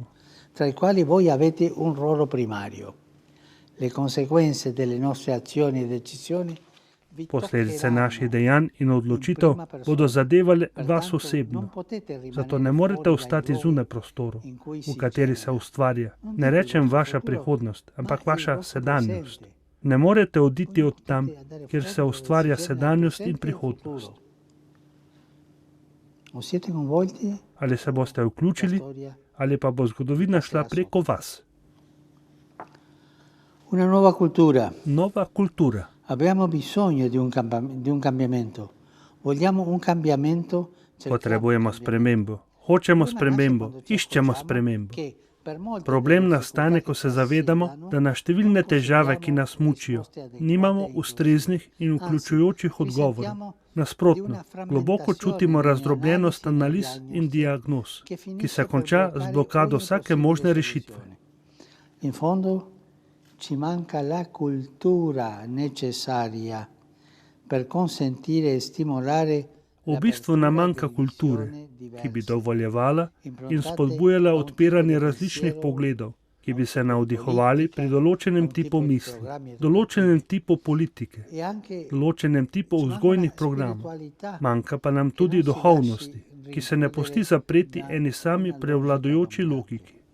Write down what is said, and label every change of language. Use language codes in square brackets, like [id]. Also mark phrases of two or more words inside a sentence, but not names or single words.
[it] Tra i quali voi avete un ruolo primario. Le conseguenze delle nostre azioni e decisioni [sl] Posledice naših dejanj in odločitev bodo zadevale vas osebno. Zato ne morete ostati zunaj prostorov, v kateri se ustvarja. Ne rečem vaša prihodnost, ampak vaša sedanjost. Ne morete oditi od tam, kjer se ustvarja sedanjost in prihodnost. Ali se boste vključili, ali pa bo zgodovina šla preko vas. [it] Una nuova cultura. [sl] Nova kultura. [it] Abbiamo bisogno di un cambiamento. Vogliamo un cambiamento. [sl] Potrebujemo spremembo. Hočemo spremembo. Iščemo spremembo. Problem nastane, ko se zavedamo, da na številne težave, ki nas mučijo, nimamo ustreznih in vključujočih odgovorov. Nasprotno, globoko čutimo razdrobljenost analiz in diagnoz, ki se konča z blokado vsake možne rešitve. [it] In fondo ci manca la cultura necessaria per consentire e stimolare. [sl] V bistvu nam manjka kulture, ki bi dovoljevala in spodbujala odpiranje različnih pogledov, ki bi se navdihovali pri določenem tipu misli, določenem tipu politike, določenem tipu vzgojnih programov. Manjka pa nam tudi duhovnosti, ki se ne pusti zapreti eni sami prevladujoči logiki.